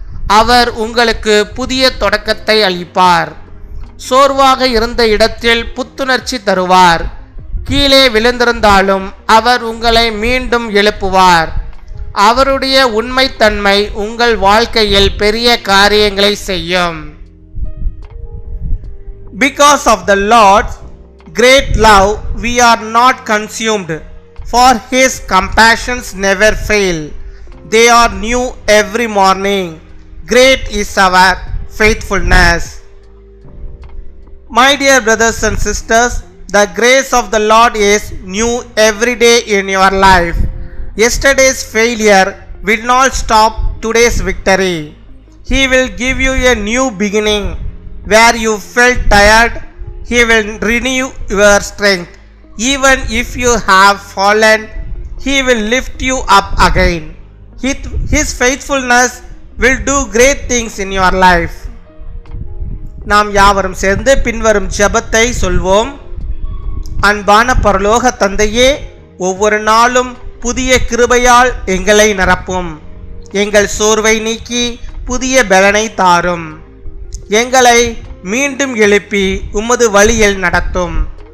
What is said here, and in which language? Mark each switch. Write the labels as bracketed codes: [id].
[ta] அவர் உங்களுக்கு புதிய தொடக்கத்தை அளிப்பார். சோர்வாக இருந்த இடத்தில் புத்துணர்ச்சி தருவார். கீழே விழுந்திருந்தாலும் அவர் உங்களை மீண்டும் எழுப்புவார். அவருடைய உண்மைத்தன்மை உங்கள் வாழ்க்கையில் பெரிய காரியங்களை செய்யும். [en] Because of the Lord's great love we are not consumed, for his compassions never fail. They are new every morning. Great is our faithfulness. My dear brothers and sisters, the grace of the Lord is new every day in your life. Yesterday's failure will not stop today's victory. He will give you a new beginning. Where you felt tired, he will renew your strength. Even if you have fallen, he will lift you up again. His faithfulness will do great things in your life. [ta] நாம் யாவரும் சேர்ந்து பின்வரும் ஜெபத்தை சொல்வோம். அன்பான பரலோக தந்தையே, ஒவ்வொரு நாளும் புதிய கிருபையால் எங்களை நிரப்பும். எங்கள் சோர்வை நீக்கி புதிய பலனை தாரும். எங்களை மீண்டும் எழுப்பி உமது வழியில் நடத்தும்.